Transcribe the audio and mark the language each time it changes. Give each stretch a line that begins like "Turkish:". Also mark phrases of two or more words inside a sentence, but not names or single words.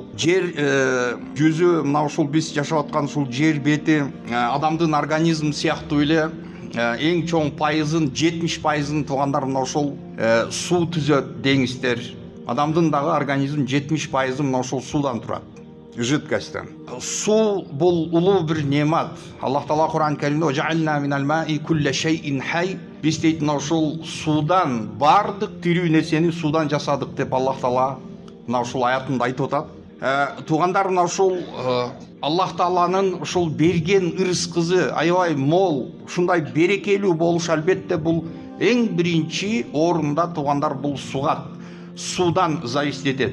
Kyrgyz: Жер жүзү, мына ушул биз жашап аткан ушул жер бети адамдын организм сыяктуу эле эң чоң пайызын, 70%-ын туугандар мына ушул суу түзөт деңиздер. Адамдын дагы организм 70%-ы мына ушул суудан турат, жидкостьтен. Суу бул улуу бир немат. Аллах Таала Кур'ан Каримде
Arabic: "جعلنا من الماء كل شيء حي",
Kyrgyz: биз дейт мына ушул суудан бардык тирүү нерсени суудан жасадык деп Аллах Таала мына ушул аятында айтып атат. Туугандар, мына ушул Аллах Тааланын ушул берген ырыскызы аябай мол, ушундай берекелүү болуш албетте бул эң биринчи орунда туугандар бул сугат, суудан зависит этет.